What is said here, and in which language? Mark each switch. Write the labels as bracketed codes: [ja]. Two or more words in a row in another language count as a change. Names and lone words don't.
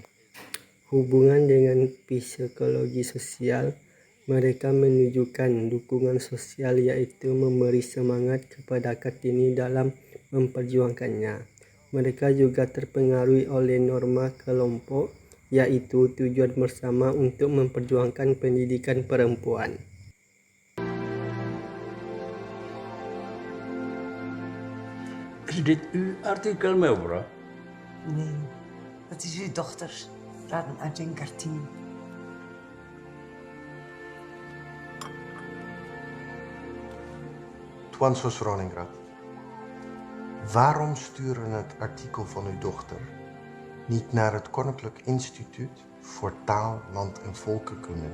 [id] Hubungan dengan psikologi sosial, mereka menunjukkan dukungan sosial yaitu memberi semangat kepada Kartini dalam memperjuangkannya. Mereka juga terpengaruh oleh norma kelompok yaitu tujuan bersama untuk memperjuangkan pendidikan perempuan. [nl] Is dit uw artikel, mevrouw? Nee, dat is uw dochter, Raden Ajeng Kartini. Tuan Sosroningrad, waarom sturen het artikel van uw dochter niet naar het Koninklijk Instituut voor Taal, Land en Volkenkunde?